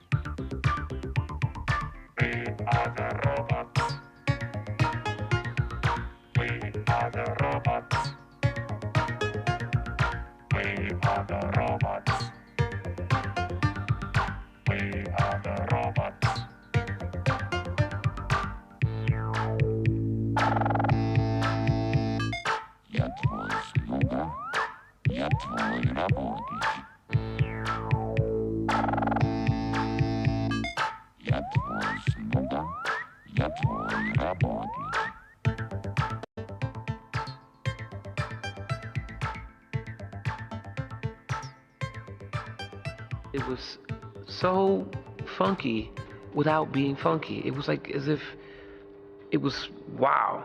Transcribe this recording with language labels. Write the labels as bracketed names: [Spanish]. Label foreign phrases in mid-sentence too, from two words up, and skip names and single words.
[English] We are the robots. We are the robots. We are the robots. We are the robots. [Russian] Я твой слуга, я твой работник. Я твой слуга, я твой работник. [English] It was so funky without being funky. It was like as if it was, wow.